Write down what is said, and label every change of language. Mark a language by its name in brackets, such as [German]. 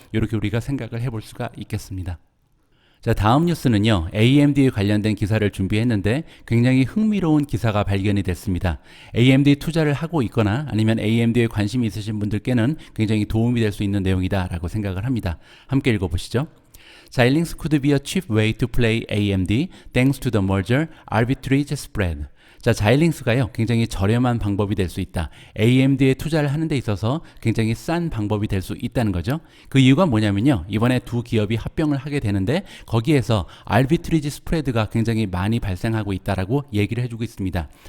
[Korean] 이렇게 우리가 생각을 해볼 수가 있겠습니다. 자, 다음 뉴스는요. AMD에 관련된 기사를 준비했는데 굉장히 흥미로운 기사가 발견이 됐습니다. AMD 투자를 하고 있거나 아니면 AMD에 관심이 있으신 분들께는 굉장히 도움이 될 수 있는 내용이다라고 생각을 합니다. 함께 읽어보시죠. [English] Xilinx could be a cheap way to play AMD thanks to the merger arbitrage spread. [Korean] 자, 자일링스가요, 굉장히 저렴한 방법이 될 수 있다. AMD에 투자를 하는 데 있어서 굉장히 싼 방법이 될 수 있다는 거죠. 그 이유가 뭐냐면요, 이번에 두 기업이 합병을 하게 되는데 거기에서 알비트리지 스프레드가 굉장히 많이 발생하고 있다라고 얘기를 해주고 있습니다.